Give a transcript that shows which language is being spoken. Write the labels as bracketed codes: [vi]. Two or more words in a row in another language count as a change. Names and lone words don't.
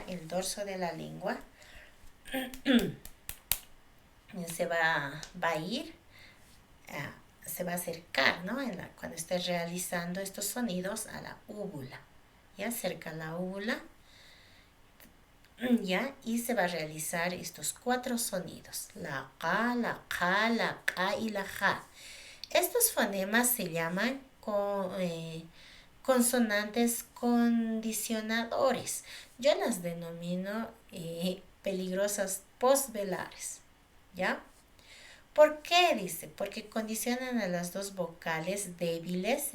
[es] El dorso de la lengua se va a ir, se va a acercar, ¿no? Cuando estés realizando estos sonidos a la úvula. ¿Ya? Cerca a la úvula. ¿Ya? Y se va a realizar estos 4 sonidos. La ka, la ka, la ka y la ja. Estos fonemas se llaman consonantes condicionadores. Yo las denomino peligrosas postvelares. ¿Ya? ¿Por qué? Dice, porque condicionan a las 2 vocales débiles.